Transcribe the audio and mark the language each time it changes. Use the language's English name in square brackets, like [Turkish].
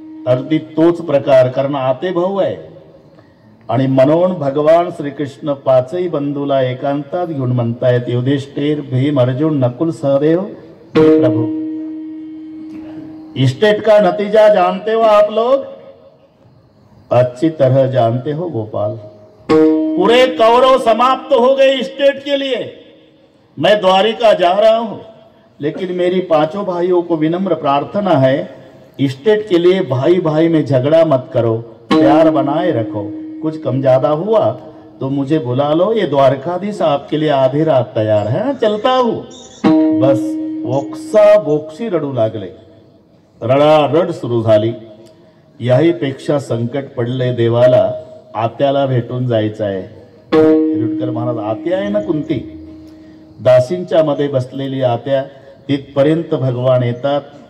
[Marathi] अगदी तोच प्रकार, कारण आते भाऊ आहे. आणि म्हणून भगवान श्रीकृष्ण 5ही बंधूला एकांतात घेऊन म्हणतायत, युधिष्ठिर, भीम, अर्जुन, नकुल, सहदेव, [Hindi] प्रभु, स्टेट का नतीजा जानते हो आप लोग? अच्छी तरह जानते हो गोपाल. पूरे कौरव समाप्त हो गए स्टेट के लिए. मैं द्वारिका जा रहा हूं, लेकिन मेरी 5 भाइयों को विनम्र प्रार्थना है, स्टेट के लिए भाई भाई में झगड़ा मत करो, प्यार बनाए रखो. कुछ कम ज्यादा हुआ तो मुझे बुला लो. ये द्वारकाधीश आपके लिए आधी रात तैयार है, चलता हूं. [Marathi] बस ओक्सा बोक्सी रडू लागले. रडारड सुरू झाली. याही पेक्षा संकट पडले देवाला. आत्याला भेटून जायचं आहे. हिरुटकर महाराज, आत्या आहे ना कुंती, दासींच्या मध्ये बसलेली आत्या, तिथपर्यंत भगवान येतात.